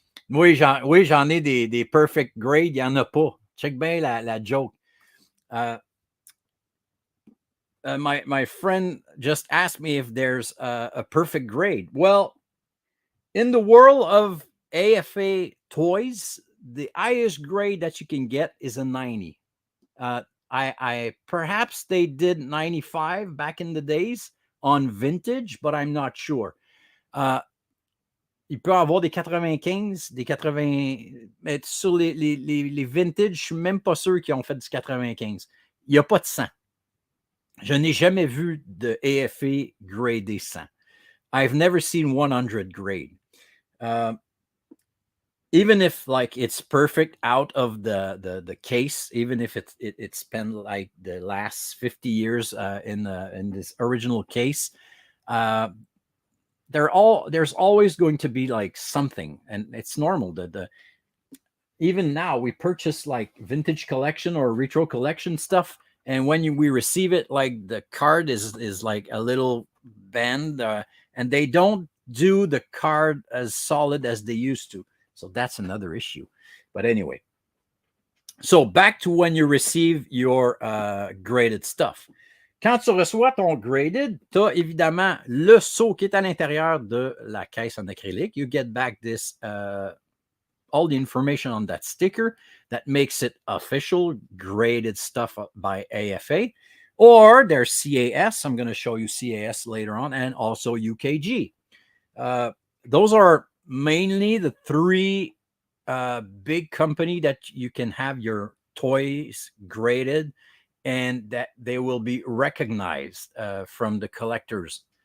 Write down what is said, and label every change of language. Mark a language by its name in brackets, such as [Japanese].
[French] Oui, j'en ai des perfect grades. Il n'y en a pas. Check bien la joke. [English] My friend just asked me if there's a perfect grade. Well, in the world of AFA toys, the highest grade that you can get is a 90. I perhaps they did 95 back in the days on vintage, but I'm not sure. [French] Il peut avoir des 95, des 80, mais sur les vintage, je suis même pas sûr qu'ils ont fait du 95. Il n'y a pas de 100. Je n'ai jamais vu de AFA gradé 100. [English] I've never seen 100 grade. Even if like it's perfect out of the case, even if it's spent like the last 50 years in this original case, there's always going to be like something, and it's normal that even now we purchase like vintage collection or retro collection stuff, and when we receive it, like the card is like a little bend, and they don't do the card as solid as they used to. So that's another issue. But anyway, so back to when you receive your graded stuff. [French] Quand tu reçois ton graded, tu as évidemment le seau qui est à l'intérieur de la caisse en acrylique. [English] You get back this all the information on that sticker that makes it official graded stuff by AFA. Or there's CAS. I'm going to show you CAS later on, and also UKG. Those are mainly the three big company that you can have your toys graded, and that they will be recognized from the collectors.